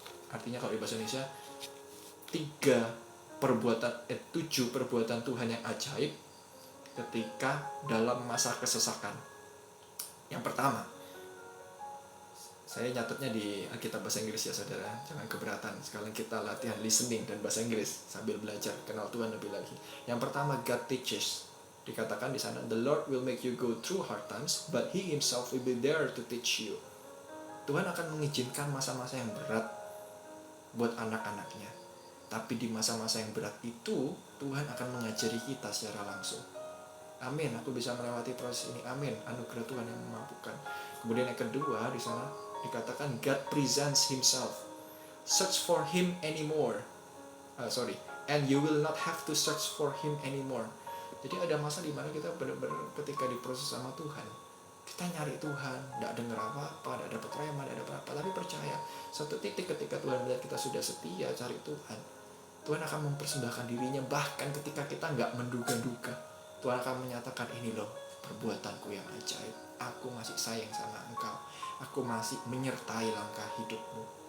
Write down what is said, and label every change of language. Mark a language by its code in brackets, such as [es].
[id] Artinya kalau di bahasa Indonesia, 7 perbuatan Tuhan yang ajaib ketika dalam masa kesesakan. Yang pertama, saya nyatetnya di Alkitab bahasa Inggris ya saudara, jangan keberatan. Sekarang kita latihan listening dan bahasa Inggris sambil belajar kenal Tuhan lebih lagi. Yang pertama, [en] God teaches. [id] Dikatakan di sana, [en] the Lord will make you go through hard times, but He Himself will be there to teach you. [id] Tuhan akan mengizinkan masa-masa yang berat buat anak-anaknya. Tapi di masa-masa yang berat itu, Tuhan akan mengajari kita secara langsung. Amin, aku bisa melewati proses ini. Amin, anugerah Tuhan yang memampukan. Kemudian yang kedua di sana dikatakan [en] God presents Himself. Search for Him anymore. And you will not have to search for Him anymore. [id] Jadi ada masa di mana kita benar-benar ketika diproses sama Tuhan, kita nyari Tuhan, tidak dengar apa-apa, tidak dapat rema, tidak dapat apa, tapi percaya satu titik ketika Tuhan melihat kita sudah setia cari Tuhan, Tuhan akan mempersembahkan dirinya. Bahkan ketika kita nggak menduga-duga, Tuhan akan menyatakan, ini loh perbuatanku yang ajaib, aku masih sayang sama engkau, aku masih menyertai langkah hidupmu.